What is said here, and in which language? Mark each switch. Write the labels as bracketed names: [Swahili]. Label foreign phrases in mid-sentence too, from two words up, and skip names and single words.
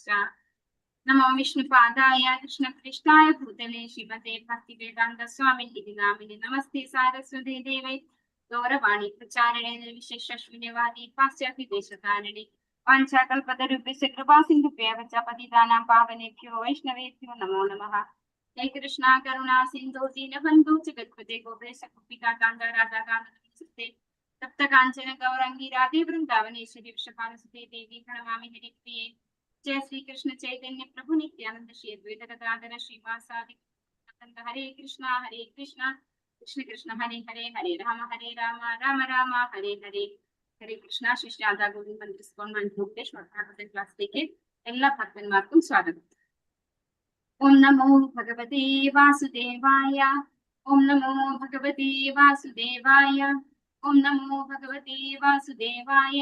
[Sanskrit] നമോ വിഷ്ണുപാദായ കൃഷ്ണപ്രഷ്ഠായ ഭൂതലേ ശ്രീമതേ ഭക്തിവേദാന്ത സ്വാമിൻ ഇതി നാമിനെ നമസ്തേ സാരസ്വതേ ദേവേ ഗൗരവാണി പ്രചാരണേ നിർവിശേഷ ശൂന്യവാദി പാശ്ചാത്യദേശകാരണേ വാഞ്ചാകൽപതരുഭ്യശ്ച കൃപാസിന്ധുഭ്യഃ ച പതിതാനാം പാവനേഭ്യോ വൈഷ്ണവേഭ്യോ നമോ നമഃ. ഹരേ കൃഷ്ണ കരുണാ സിന്ധു ദീനബന്ധു ജഗത്പതേ ഗോപേശ കുപികാ കാന്ത രാധാകാന്ത തപ്ത കാഞ്ചന ഗൗരാംഗി രാധേ വൃന്ദാവനേശ്വരി വൃഷഭാനുസുതേ ദേവി പ്രണമാമി ഹരിപ്രിയേ. जय श्री कृष्ण चैतन्य प्रभु नित्यानंद श्री अद्वैत गदाधर श्रीवासादि हरे कृष्ण कृष्ण कृष्ण हरे हरे हरे राम राम राम हरे हरे. [Malayalam] ഹരേ കൃഷ്ണ. ശ്രീ രാധാ ഗോവിന്ദ് മന്ദിർ സ്കൂൾ മൺഭൂത്തെ ശ്രോതാക്കളുടെ ക്ലാസ്സിലേക്ക് എല്ലാ ഭക്തന്മാർക്കും സ്വാഗതം. [Sanskrit] ഓം നമോ ഭഗവതേ വാസുദേവായ. ഓം നമോ ഭഗവതേ വാസുദേവായ. ഓം നമോ ഭഗവതേ വാസുദേവായ.